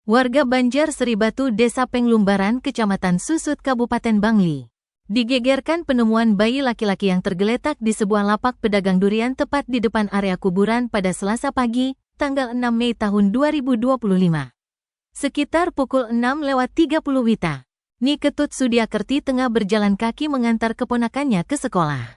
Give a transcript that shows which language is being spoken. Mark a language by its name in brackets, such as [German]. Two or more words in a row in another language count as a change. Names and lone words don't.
[Indonesian] Warga Banjar Seribatu, Desa Penglumbaran, Kecamatan Susut, Kabupaten Bangli, digegerkan penemuan bayi laki-laki yang tergeletak di sebuah lapak pedagang durian tepat di depan area kuburan pada Selasa pagi, tanggal 6 Mei tahun 2025. Sekitar pukul 6:30 WITA, Ni Ketut Sudiakerti tengah berjalan kaki mengantar keponakannya ke sekolah.